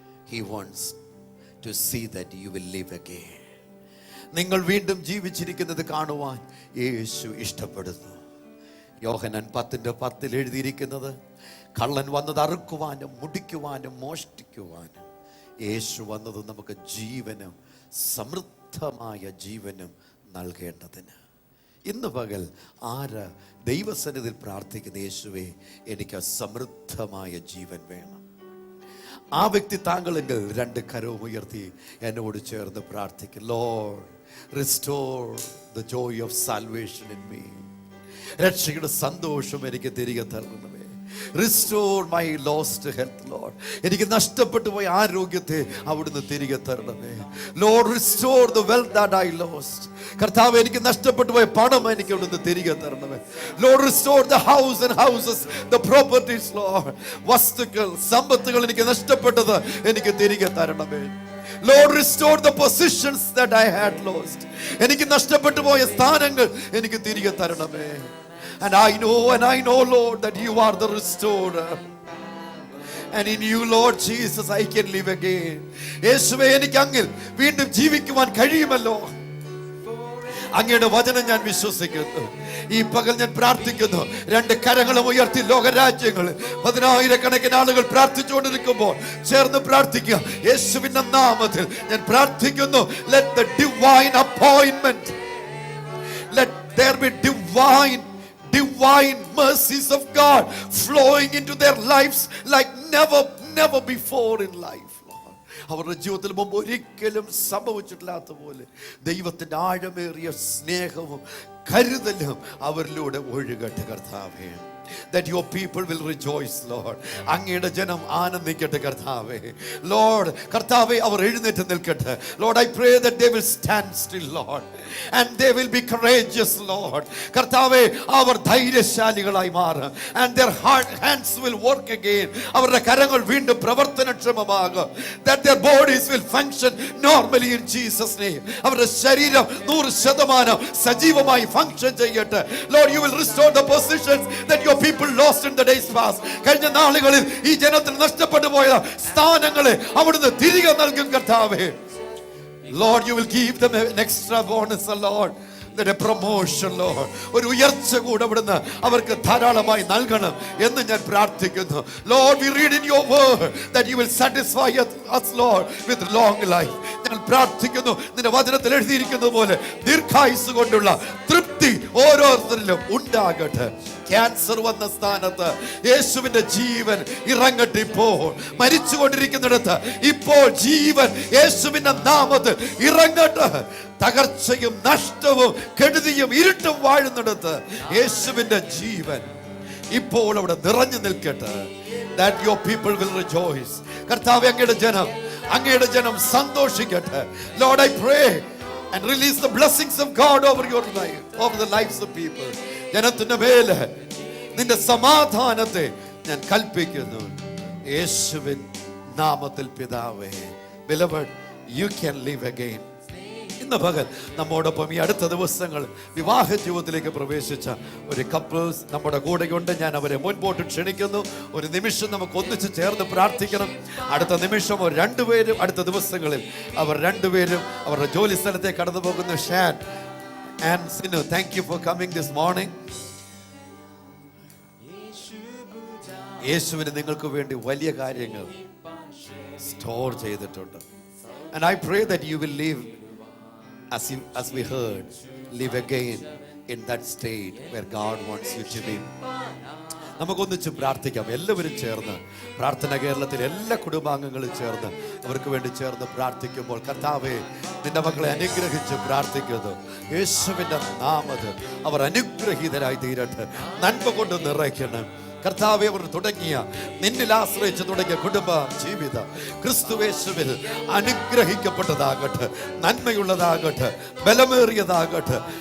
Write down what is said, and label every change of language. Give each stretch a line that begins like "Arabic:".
English: He wants to see that you will live again.
Malayalam: നിങ്ങൾ വീണ്ടും ജീവിച്ചിരിക്കുന്നത് കാണുവാൻ യേശു ഇഷ്ടപ്പെടുന്നു. യോഹന്നാൻ 10:10 എഴുതിയിരിക്കുന്നത്, കള്ളൻ വന്നത് അറുക്കുവാനും മുടിക്കുവാനും മോഷ്ടിക്കുവാനും, യേശു വന്നത് നമുക്ക് ജീവനും സമൃദ്ധമായ ജീവനും നൽകേണ്ടതിന്. ഇന്ന് പകൽ ആര് ദൈവസന്നിധിയിൽ പ്രാർത്ഥിക്കുന്ന, യേശുവേ എനിക്ക് സമൃദ്ധമായ ജീവൻ വേണം. ആ വ്യക്തി താങ്കളെങ്കിൽ രണ്ട് കരവും ഉയർത്തി എന്നോട് ചേർന്ന് പ്രാർത്ഥിക്കും.
English: Lord, restore the joy of salvation in me.
Malayalam: രക്ഷയുടെ സന്തോഷം എനിക്ക് തിരികെ തരണമേ.
English: Restore my lost health, Lord.
Malayalam: എനിക്ക് നഷ്ടപ്പെട്ടു പോയ ആരോഗ്യത്തെ അവിടുന്ന് തിരികെ തരണമേ.
English: Lord, restore the wealth that I lost.
Malayalam: കർത്താവേ, എനിക്ക് നഷ്ടപ്പെട്ടു പോയ പണം എനിക്ക് അവിടുന്ന് തിരികെ തരണമേ.
English: Lord, restore the house and houses, the properties, Lord.
Malayalam: വസ്തുക്കൾ, സമ്പത്തുകൾ എനിക്ക് നഷ്ടപ്പെട്ടത് എനിക്ക് തിരികെ തരണമേ.
English: Lord, restore the positions that I had lost.
Malayalam: എനിക്ക് നഷ്ടപ്പെട്ടു പോയ സ്ഥാനങ്ങൾ എനിക്ക് തിരികെ തരണമേ.
English: And I know, Lord, that you are the restorer. And in you, Lord Jesus, I can live again.
Malayalam: യേശുവേ, എനിക്ക് അങ്ങിൽ വീണ്ടും ജീവിക്കുവാൻ കഴിയുമല്ലോ. അങ്ങയുടെ വചനം ഞാൻ വിശ്വസിക്കുന്നു. ഈ പകൽ ഞാൻ പ്രാർത്ഥിക്കുന്നു. രണ്ട് കരങ്ങളും ഉയർത്തി ലോകരാജ്യങ്ങൾ 10,000 ആളുകൾ പ്രാർത്ഥിച്ചുകൊണ്ടിരിക്കുമ്പോൾ ചേർന്ന് പ്രാർത്ഥിക്കുക. യേശുവിന്റെ നാമത്തിൽ ഞാൻ പ്രാർത്ഥിക്കുന്നു.
English: Let the divine appointment, let there be divine mercies of God flowing into their lives like never before in life.
Malayalam: അവരുടെ ജീവിതത്തിൽ മുമ്പ് ഒരിക്കലും സംഭവിച്ചിട്ടില്ലാത്ത പോലെ ദൈവത്തിന്റെ ആഴമേറിയ സ്നേഹവും കരുതലും അവരിലൂടെ ഒഴുകട്ടെ കർത്താവേ.
English: That your people will rejoice, Lord.
Malayalam: അങ്ങയുടെ ജനം ആനന്ദിക്കട്ടെ കർത്താവേ. Lord, കർത്താവേ, അവർ എഴുന്നേറ്റ് നിൽക്കട്ടെ.
English: Lord, I pray that they will stand still, Lord, and they will be courageous, Lord.
Malayalam: കർത്താവേ, അവർ ധൈര്യശാലികളായി മാറും.
English: And their hands will work again.
Malayalam: അവരുടെ കരങ്ങൾ വീണ്ടും പ്രവർത്തനക്ഷമമാകും.
English: That their bodies will function normally in Jesus' name.
Malayalam: അവരുടെ ശരീരം 100% സജീവമായി ഫങ്ഷൻ ചെയ്യട്ടെ.
English: Lord, you will restore the positions that your people lost in the days past.
Malayalam: കഴിഞ്ഞ നാളുകളിൽ ഈ ജനത്തിന് നഷ്ടപ്പെട്ടു പോയ സ്ഥാനങ്ങളെ അവിടുന്ന് തിരികെ നൽകും കർത്താവേ.
English: Lord, you will give them an extra bonus, Lord. That a promotion, Lord.
Malayalam: ഒരു ഉയർച്ച കൂടെ അവിടുന്ന് അവർക്ക് ധാരാളമായി നൽകണം എന്ന് ഞാൻ പ്രാർത്ഥിക്കുന്നു.
English: Lord, we read in your word that you will satisfy us, Lord, with long life.
Malayalam: ഞാൻ പ്രാർത്ഥിക്കുന്നു, നിന്റെ വചനത്തിൽ എഴുതിയിരിക്കുന്നത് പോലെ ദീർഘായുസ്സ് കൊണ്ടുള്ള തൃപ്തി ഓരോരുത്തരിലും ഉണ്ടാകട്ടെ. ക്യാൻസർ വന്ന സ്ഥാനത്ത് യേശുവിന്റെ ജീവൻ ഇറങ്ങട്ടെ. ഇപ്പോൾ മരിച്ചുകൊണ്ടിരിക്കുന്നിടത്ത് ഇപ്പോൾ ജീവൻ യേശുവിന്റെ നാമത്തിൽ ഇറങ്ങട്ടെ. തകർച്ചയും നഷ്ടവും കെടുതിയും ഇരുട്ടും വാഴുന്നിടത്ത് യേശുവിന്റെ ജീവൻ ഇപ്പോൾ അവിടെ നിറഞ്ഞു നിൽക്കട്ടെ.
English: That your people will rejoice.
Malayalam: കർത്താവേ, അങ്ങയുടെ ജനം സന്തോഷിക്കട്ടെ.
English: Lord, I pray and release the blessings of God over your life, over the lives of people.
Malayalam: ജനത്തിന്റെ മേലെ നിന്റെ സമാധാനത്തെ ഞാൻ കൽപ്പിക്കുന്നു യേശുവിൻ നാമത്തിൽ പിതാവേ.
English: Beloved, you can live again.
Malayalam: ഇന്ന് പകൽ നമ്മോടൊപ്പം ഈ അടുത്ത ദിവസങ്ങൾ വിവാഹ ജീവിതത്തിലേക്ക് പ്രവേശിച്ച ഒരു കപ്പിൾസ് നമ്മുടെ കൂടെയുണ്ട്. ഞാൻ അവരെ മുൻപോട്ട് ക്ഷണിക്കുന്നു. ഒരു നിമിഷം നമുക്ക് ഒന്നിച്ച് ചേർന്ന് പ്രാർത്ഥിക്കണം. അടുത്ത നിമിഷം രണ്ടുപേരും അടുത്ത ദിവസങ്ങളിൽ അവർ രണ്ടുപേരും അവരുടെ ജോലി സ്ഥലത്തേക്ക് കടന്നു പോകുന്നു.
English: Shan and Sinu, thank you for coming this morning.
Malayalam: യേശുവിന് നിങ്ങൾക്ക് വേണ്ടി വലിയ കാര്യങ്ങൾ സ്റ്റോർ ചെയ്തിട്ടുണ്ട്.
English: And I pray that you will live as we heard, live again in that state where God wants you to be.
Malayalam: നമുക്കൊന്നിച്ച് പ്രാർത്ഥിക്കാം. എല്ലാവരും ചേർന്ന് പ്രാർത്ഥന കേരളത്തിലെ എല്ലാ കുടുംബാംഗങ്ങളും ചേർന്ന് അവർക്ക് വേണ്ടി ചേർന്ന് പ്രാർത്ഥിക്കുമ്പോൾ കർത്താവേ, നിന്റെ മക്കളെ അനുഗ്രഹിച്ച് പ്രാർത്ഥിക്കുന്നു. യേശുവിന്റെ നാമത്തിൽ അവർ അനുഗ്രഹീതരായി തീരട്ടെ. നന്മ കൊണ്ട് നിറയ്ക്കണം കർത്താവേ. അവർ തുടങ്ങിയ നിന്നിൽ ആശ്രയിച്ച് തുടങ്ങിയ കുടുംബ ജീവിതം ക്രിസ്തുവേശുവിൽ അനുഗ്രഹിക്കപ്പെട്ടതാകട്ടെ, നന്മയുള്ളതാകട്ടെ, ബലമേറിയതാകട്ടെ.